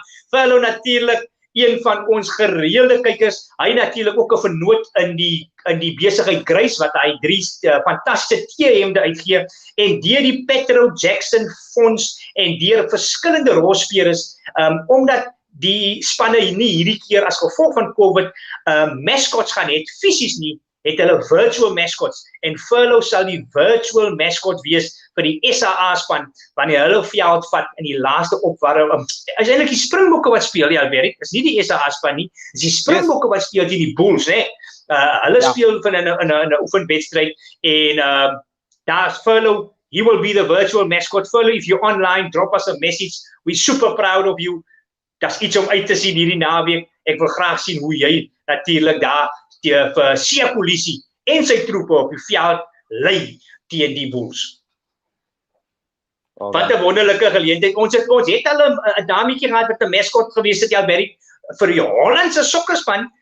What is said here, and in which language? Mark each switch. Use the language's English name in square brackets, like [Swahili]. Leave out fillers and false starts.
[Afrikaans] Verlou natuurlik een van ons gereelde kykers. Hy natuurlik ook 'n vernoot in die besigheid Grace wat hy 3 fantastiese T-hemde uitgee, en deur die Petro Jackson Fonds en deur verskillende rolspelers, omdat die spanne nie hierdie keer as gevolg van COVID mascots gaan het, fisies nie, het hulle virtual mascots, en Furlow sal die virtual mascot wees vir die SAA span, wanneer hulle veld vat in die laaste opwarming. Is eintlik die Springbokke wat speel, ja, Alberg, is nie die SAA span nie, is die Springbokke wat speel teen die Bulls, hè. Hulle speel in 'n oefenwedstryd, en daar's Furlow, [English] he will be the virtual mascot. Furlow, if you're online, drop us a message, we're super proud of you. [Afrikaans] Dat's iets om uit te sien hierdie naweek. Ek wil graag sien hoe jy natuurlik daar vir see-polisie en sy troepe op die veld lei teen die Bulls. Wat 'n wonderlike geleentheid. Ons het al 'n dametjie gehad wat 'n mascot gewees het, Alberg, vir die Hollandse sokkerspan.